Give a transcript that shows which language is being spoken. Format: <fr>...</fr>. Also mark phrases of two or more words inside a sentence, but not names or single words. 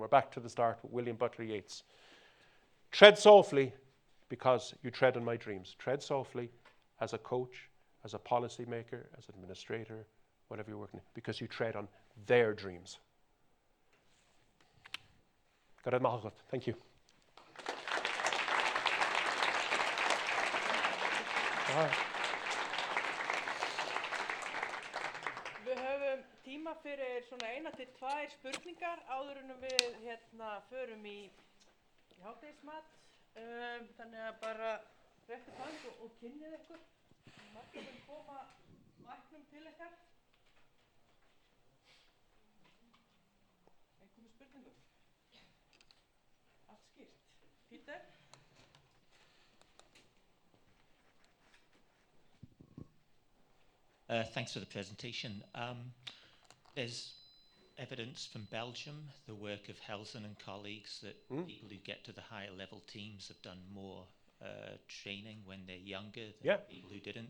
<en>We're back to the start with William Butler Yeats. Tread softly, because you tread on my dreams. Tread softly as a coach, as a policy maker, as an administrator, whatever you're working in, because you tread on their dreams. Thank you.</en> <is>Við höfum tíma fyrir svona 1 til 2 spurningar áður en við förum í hádegismat. Þannig að bara réttu fang og kynnið ykkur. Marta mun koma mæknum til ykkar. Einhverjum spurningum? Allt skýrt. Peter?</is> <en>Thanks for the presentation. There's evidence from Belgium, the work of Helsen and colleagues, that people who get to the higher level teams have done more training when they're younger than people who didn't.</en>